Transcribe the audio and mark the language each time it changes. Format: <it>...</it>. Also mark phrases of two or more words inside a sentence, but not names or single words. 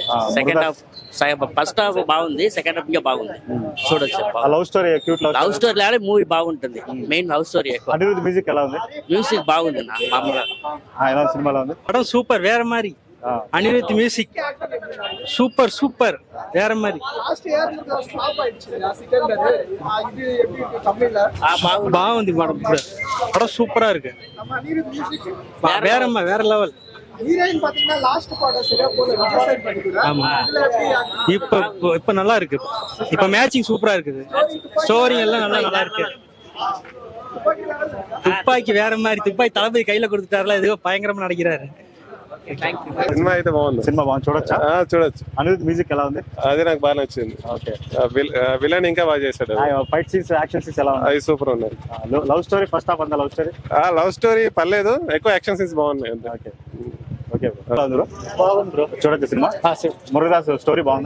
<en>second half, first half</en> <te>బాగుంది,</te> <en>second half</en> <te>ఇంకా బాగుంది. చూడొచ్చు.</te> <en>love story, cute love story</en> <te>లాగే మూవీ బాగుంటుంది.</te> <en>main love story</en> <te>ఎక్కువ. అనిరుద్ధ్ మ్యూజిక్ ఎలా ఉంది? మ్యూజిక్ బాగుంది నా. మామూలుగా సినిమాలో ఉంది. సూపర్, వేరే మరి. అనిరుద్ధ్</te> <en>music super</en> <ta>வேற மாதிரி.</ta> <te>బాగుంది మేడం.</te> <ta>படம் சூப்பரா இருக்கு. வேற லெவல். ஆமா, இப்ப நல்லா இருக்கு. இப்ப மேட்சிங் சூப்பரா இருக்குது. ஸ்டோரி எல்லாம் நல்லா இருக்கு. துப்பாக்கி வேற மாதிரி. துப்பாக்கி தளபதி கையில கொடுத்துட்டாருல, எதுவோ பயங்கரமா நடிக்கிறாரு.</ta> <te>సినిమా అయితే బాగుంది. చూడొచ్చు. అనిరుద్ధ్ మ్యూజిక్ ఎలా ఉంది? అదే నాకు బాగా నచ్చింది. విలన్ ఇంకా బాగా చేశాడు.</te> <en>fight scenes, action scenes</en> <te>ఎలా ఉన్నాయి? అవి సూపర్ ఉన్నాయి.</te> <en>love story first half అంతా love story</en> <te>పర్లేదు, ఎక్కువ</te> <en>action scenes</en> <te>బాగున్నాయి. బాగుంది బ్రో. చూడొచ్చు సినిమా. మురుగదాస్ స్టోరీ బాగుందా?</te>